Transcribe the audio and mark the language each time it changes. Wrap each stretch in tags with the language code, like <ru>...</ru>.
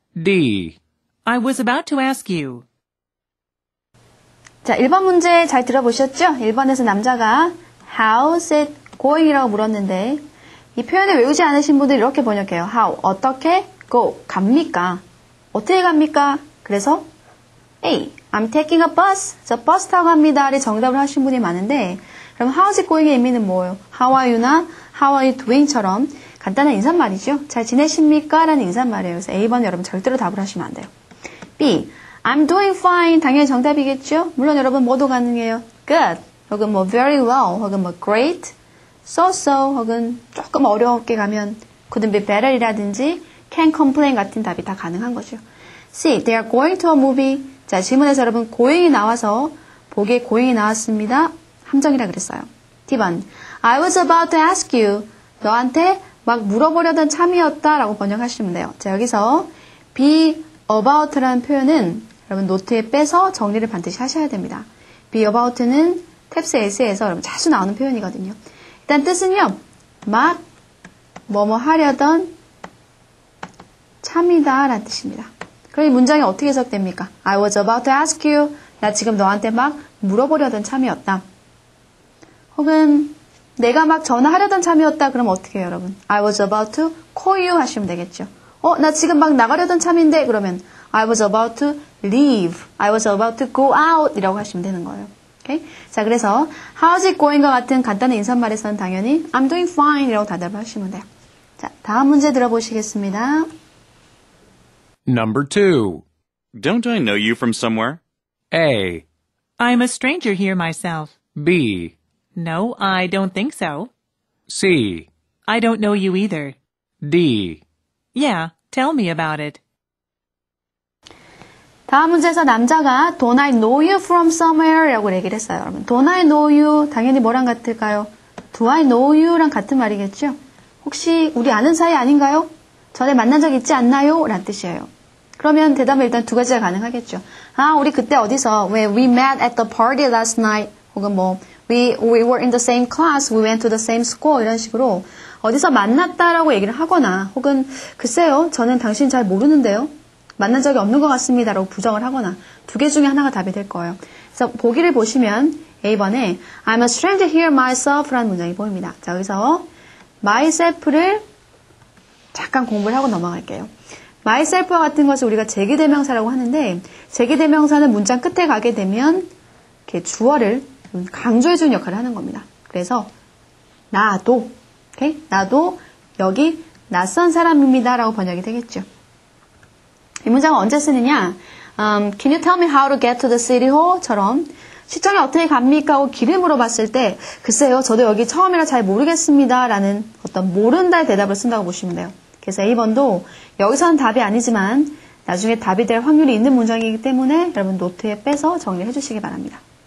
<en>D. I was about to ask you.</en> <ko>자, 1번 문제 잘 들어보셨죠? 1번에서 남자가</ko> <en>How's it going?</en> <ko>이라고 물었는데 이 표현을 외우지 않으신 분들 이렇게 번역해요. How, 어떻게, go, 갑니까? 어떻게 갑니까? 그래서</ko> <en>A, I'm taking a bus.</en> <ko>저 버스 타고 갑니다를 정답을 하신 분이 많은데 그럼</ko> <en>how's it going</en> <ko>의 의미는 뭐예요?</ko> <en>How are you나 how are you doing처럼</en> <ko>간단한 인사말이죠. 잘 지내십니까? 라는 인사말이에요. 그래서 A번 여러분 절대로 답을 하시면 안 돼요.</ko> <en>B, I'm doing fine.</en> <ko>당연히 정답이겠죠? 물론 여러분 뭐도 가능해요. Good, 혹은 뭐 very well, 혹은 뭐 great, so, 혹은 조금 어렵게 가면</ko> <en>couldn't be better</en> <ko>이라든지</ko> <en>can't complain</en> <ko>같은 답이 다 가능한 거죠.</ko> <en>C, they are going to a movie.</en> <ko>자, 질문에서 여러분 going이 나와서 보기에 going이 나왔습니다. 함정이라 그랬어요. D번,</ko> <en>I was about to ask you.</en> <ko>너한테 막 물어보려던 참이었다 라고 번역하시면 돼요. 자, 여기서 be about라는 표현은 여러분 노트에 빼서 정리를 반드시 하셔야 됩니다. be about는 탭스 S에서 여러분 자주 나오는 표현이거든요. 일단 뜻은요. 막 뭐뭐 하려던 참이다 라는 뜻입니다. 그럼 이 문장이 어떻게 해석됩니까?</ko> <en>I was about to ask you.</en> <ko>나 지금 너한테 막 물어보려던 참이었다. 혹은 내가 막 전화하려던 참이었다. 그럼 어떻게 해요, 여러분?</ko> <en>I was about to call you</en> <ko>하시면 되겠죠. 나 지금 막 나가려던 참인데 그러면</ko> <en>I was about to leave. I was about to go out</en> <ko>이라고 하시면 되는 거예요. 오케이? 자, 그래서 how's it going과 같은 간단한 인사말에서는 당연히</ko> <en>I'm doing fine</en> <ko>이라고 대답을 하시면 돼요. 자, 다음 문제 들어보시겠습니다.</ko> <en>Number 2. Don't I know you from somewhere? A, I'm a stranger here myself. B, No, I don't think so. C, I don't know you either. D. Yeah, tell me about it.</en> <ko>다음 문제에서 남자가</ko> <en>Don't I know you from somewhere</en> <ko>라고 얘기를 했어요. 여러분,</ko> <en>Don't I know you</en> <ko>당연히 뭐랑 같을까요?</ko> <en>Do I know you랑</en> <ko>같은 말이겠죠? 혹시 우리 아는 사이 아닌가요? 전에 만난 적 있지 않나요? 라는 뜻이에요. 그러면 대답은 일단 두 가지가 가능하겠죠. 우리 그때 어디서</ko> <en>when we met at the party last night</en> <ko>혹은 뭐</ko> <en>we were in the same class, we went to the same school</en> <ko>이런 식으로 어디서 만났다라고 얘기를 하거나 혹은 글쎄요, 저는 당신 잘 모르는데요. 만난 적이 없는 것 같습니다라고 부정을 하거나 두 개 중에 하나가 답이 될 거예요. 그래서 보기를 보시면 A번에</ko> <en>I'm a stranger here myself</en> <ko>라는 문장이 보입니다. 자, 여기서 myself를 잠깐 공부를 하고 넘어갈게요. myself와 같은 것을 우리가 제기대명사라고 하는데 제기대명사는 문장 끝에 가게 되면 이렇게 주어를 강조해주는 역할을 하는 겁니다. 그래서 나도, 오케이? 나도 여기 낯선 사람입니다 라고 번역이 되겠죠. 이 문장은 언제 쓰느냐?</ko> <en>Can you tell me how to get to the city hall?</en> <ko>처럼 시청에 어떻게 갑니까? 하고 길을 물어봤을 때 글쎄요, 저도 여기 처음이라 잘 모르겠습니다 라는 어떤 모른다의 대답을 쓴다고 보시면 돼요. 그래서 A번도 여기서는 답이 아니지만 나중에 답이 될 확률이 있는 문장이기 때문에 여러분 노트에 빼서 정리해 주시기 바랍니다.</ko>